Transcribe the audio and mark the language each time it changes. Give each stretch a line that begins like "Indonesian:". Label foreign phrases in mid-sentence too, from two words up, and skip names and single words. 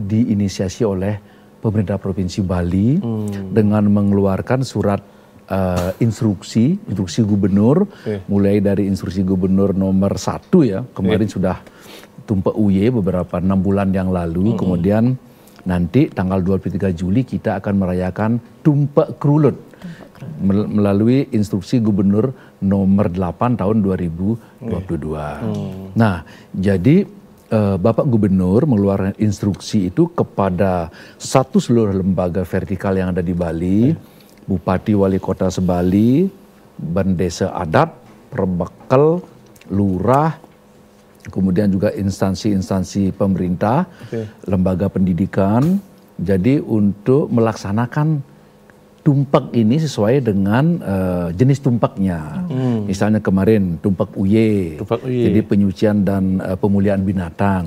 Indonesian: diinisiasi oleh pemerintah Provinsi Bali dengan mengeluarkan surat instruksi gubernur, mulai dari instruksi gubernur nomor 1 ya, kemarin sudah Tumpe UY beberapa 6 bulan yang lalu, kemudian nanti tanggal 23 Juli kita akan merayakan Tumpe Krulut melalui instruksi gubernur nomor 8 tahun 2022. Nah, jadi Bapak Gubernur mengeluarkan instruksi itu kepada seluruh lembaga vertikal yang ada di Bali, Bupati Wali Kota Sebali, Bandesa Adat, Perbekal, Lurah, kemudian juga instansi-instansi pemerintah, lembaga pendidikan, jadi untuk melaksanakan tumpak ini sesuai dengan jenis tumpaknya. Misalnya kemarin tumpak UY, jadi penyucian dan pemulihan binatang.